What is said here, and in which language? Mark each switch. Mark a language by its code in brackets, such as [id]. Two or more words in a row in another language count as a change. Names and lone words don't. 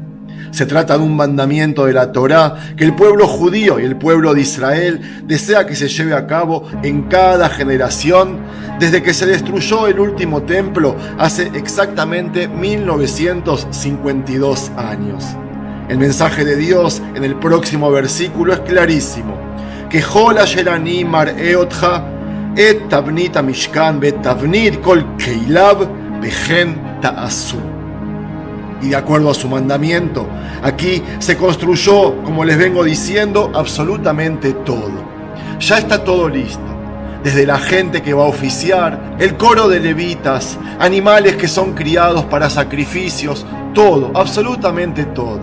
[es] Se trata de un mandamiento de la Torá que el pueblo judío y el pueblo de Israel desea que se lleve a cabo en cada generación desde que se destruyó el último templo hace exactamente 1952 años. El mensaje de Dios en el próximo versículo es clarísimo: que [he] כל אשר אני מראה אותך את תבנית המשכן ואת תבנית כל כליו וכן תעשו. [es] Y de acuerdo a su mandamiento, aquí se construyó, como les vengo diciendo, absolutamente todo. Ya está todo listo. Desde la gente que va a oficiar, el coro de levitas, animales que son criados para sacrificios, todo, absolutamente todo.